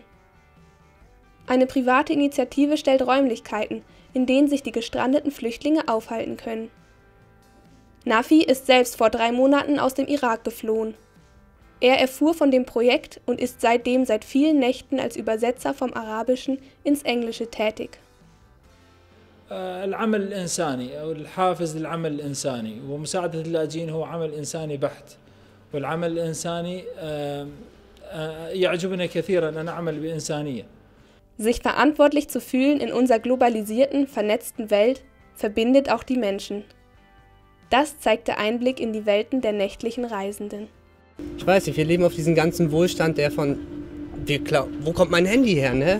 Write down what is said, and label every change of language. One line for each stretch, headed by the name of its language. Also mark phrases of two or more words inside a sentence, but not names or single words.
German: Eine private Initiative stellt Räumlichkeiten, in denen sich die gestrandeten Flüchtlinge aufhalten können. Nafi ist selbst vor 3 Monaten aus dem Irak geflohen. Er erfuhr von dem Projekt und ist seitdem seit vielen Nächten als Übersetzer vom Arabischen ins Englische tätig.
Arabic: العمل الإنساني أو الحافز للعمل الإنساني ومساعدة اللاجئين هو عمل إنساني بحت والعمل الإنساني يعجبني كثيرا أن أعمل بإنسانية.
German: Sich verantwortlich zu fühlen in unserer globalisierten, vernetzten Welt verbindet auch die Menschen. Das zeigt der Einblick in die Welten der nächtlichen Reisenden. Ich weiß nicht, wir leben auf diesem ganzen Wohlstand, der von, wo kommt mein Handy her, ne?